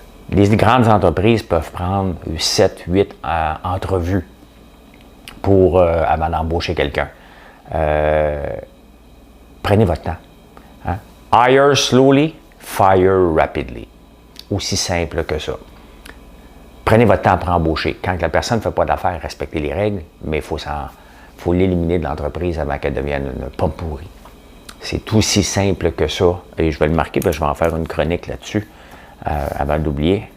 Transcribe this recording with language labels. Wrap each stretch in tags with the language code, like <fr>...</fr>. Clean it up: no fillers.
<fr>Les grandes entreprises peuvent prendre 7, 8 entrevues avant d'embaucher quelqu'un. Prenez votre temps.</fr> <en>Hire slowly, fire rapidly.</en> <fr>Aussi simple que ça. Prenez votre temps pour embaucher. Quand la personne ne fait pas d'affaires, respectez les règles, mais il faut l'éliminer de l'entreprise avant qu'elle devienne une pomme pourrie. C'est aussi simple que ça. Et je vais le marquer, parce que je vais en faire une chronique là-dessus, avant d'oublier.</fr>